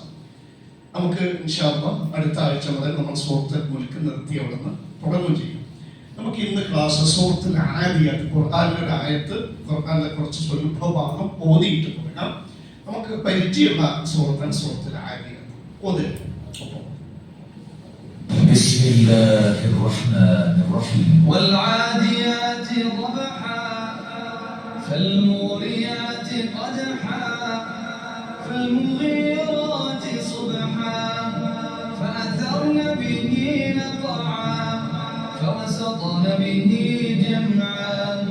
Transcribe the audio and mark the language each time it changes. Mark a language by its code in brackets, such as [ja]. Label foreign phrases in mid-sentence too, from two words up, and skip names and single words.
[ml] നമുക്ക് [ar] إن شاء الله [ml] അടുത്ത ആഴ്ച മുതൽ നമ്മൾ സൂറത്തുൽ മുൽക്ക് നിർത്തി അവിടെ നിന്ന് തുടങ്ങുകയും ചെയ്യും. നമുക്ക് ഇന്ന് ക്ലാസ് സൂറത്തുൽ ആദിയാത്ത്, ഖുർആനിലെ ഒരു ആയത്ത്, ഖുർആനിലെ കുറച്ച് സ്വല്പ ഭാഗം ഓതിയിട്ട് തുടങ്ങാം. നമുക്ക് പരിചയമുള്ള സൂറത്താണ് സൂറത്തുൽ ആദിയാത്ത്. ഓതുക. [ar] بسم الله الرحمن الرحيم والعاديات ضبحا فالموريات قدحا فالمغيرات صبحا فأثرن به نقعا فوسطن به جمعا